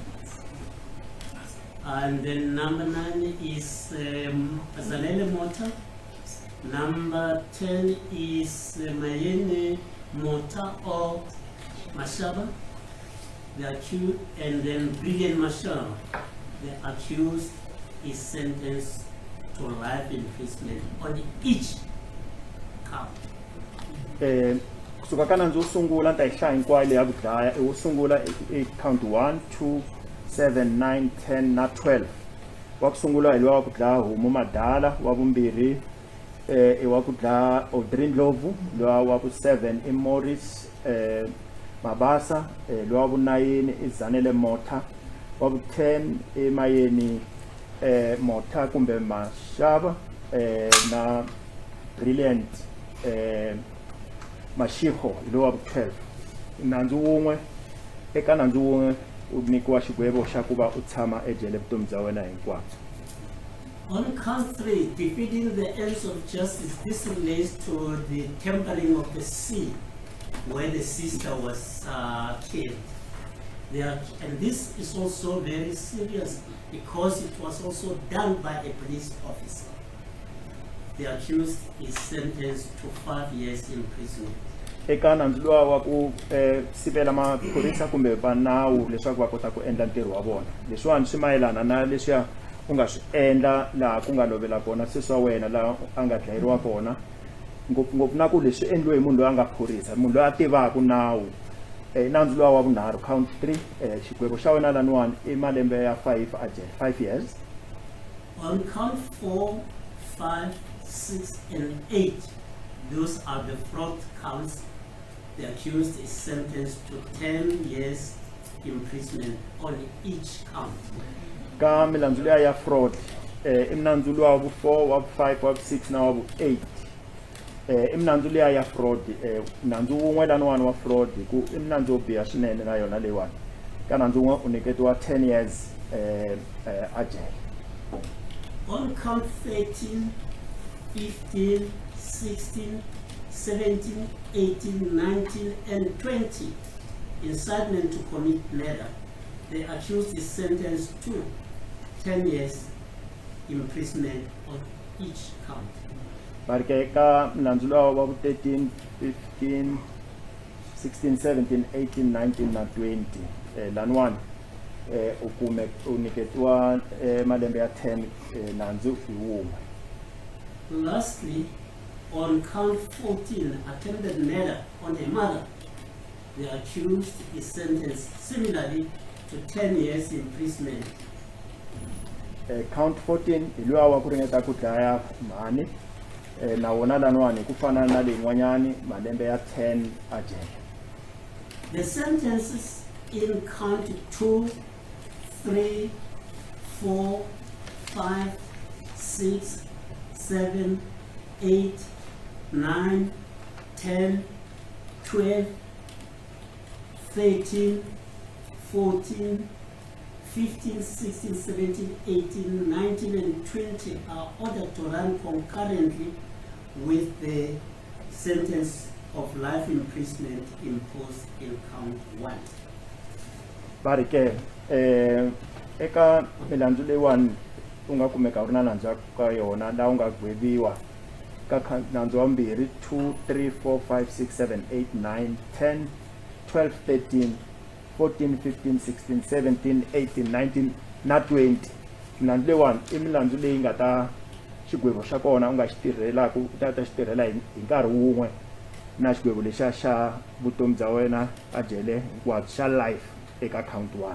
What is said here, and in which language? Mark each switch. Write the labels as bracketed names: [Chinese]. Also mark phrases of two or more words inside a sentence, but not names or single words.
[English] and then number 9 is Azalele Mota, number 10 is Mayene Mota or Mashaba, the accused, and then Brilliant Mashaba, the accused is sentenced to life imprisonment on each count. [Tsonga] Kusuka kana ndzo sungula nta ihlaya hinkwayo leya ku dlaya i wo sungula i count 1 2 7 9 10 na 12 wa ku sungula hi lowa wa ku dlaya homu madala wa vumbirhi i wa ku dlaya Nomia Ndlovu lowa wa ku 7 i Morris Mabasa lowa wa vu 9 i Zanele Mota wa vu 10 i Mayeni Mota kumbe Mashaba na Brilliant Mashiko lowa wa 12 nandzu wun'we eka nandzu wun'we u nyikiwa xigwevo xa ku va u tshama ejele vutomi bya wena hinkwabyo. [English] On count 3, defeating the ends of justice, this relates to the tampering of the scene where the sister was killed. And this is also very serious because it was also done by a police officer. The accused is sentenced to 5 years imprisonment. [Tsonga] Eka nandzu luwa wa ku sivela maphorisa kumbe va nawu leswaku va kota ku endla ntirho wa vona. Leswiwani swi mayelana na leswiya u nga swi endla laha ku nga lovela kona sesi wa wena laha a nga dlayeriwa kona ngopfungopfu na ku leswi endliwe hi munhu loyi a nga phorisa munhu loyi a tivaka nawu. Nandzu luwa wa vunharhu count 3 xigwevo xa wena laniwani i malembe ya 5 a jele 5 years. [English] On count 4, 5, 6, and 8, those are the fraud counts. The accused is sentenced to 10 years imprisonment on each count. [Tsonga] Ka milandzu leya ya fraud i milandzu luwa wa vu 4 wa vu 5 wa vu 6 na wa vu 8 i milandzu leya ya fraud nandzu wun'we laniwani wa fraud ku i milandzu wo biha swinene na yona leyiwani ka nandzu wun'we u nyiketiwa 10 years a jele. [English] On count 13, 15, 16, 17, 18, 19, and 20, incitement to commit murder, the accused is sentenced to 10 years imprisonment on each count. [Tsonga] Barke ka milandzu luwa wa vu 13, 15, 16, 17, 18, 19 na 20 laniwani u nyiketiwa malembe ya 10 nandzu hi wun'we. [English] Lastly, on count 14, attempted murder on a mother, the accused is sentenced similarly to 10 years imprisonment. [Tsonga] Count 14 hi luwa wa ku ringeta ku dlaya mhani na wona laniwani ku fana na leyin'wanyani malembe ya 10 a jele. [English] The sentences in count 2, 3, 4, 5, 6, 7, 8, 9, 10, 12, 13, 14, 15, 16, 17, 18, 19, and 20 are ordered to run concurrently with the sentence of life imprisonment imposed in count 1. [Tsonga] Barike eka milandzu leyiwani u nga kumeka u ri na nandzu ka yona laha u nga gweviwa ka nandzu wa mbirhi 2 3 4 5 6 7 8 9 10 12 13 14 15 16 17 18 19 na 20 milandzu leyiwani i milandzu leyi nga ta xigwevo xa kona u nga xi tirhelaka u ta xi tirhela hi nkarhi wun'we na xigwevo lexiya xa vutomi bya wena a jele hinkwabyo xa life eka count 1.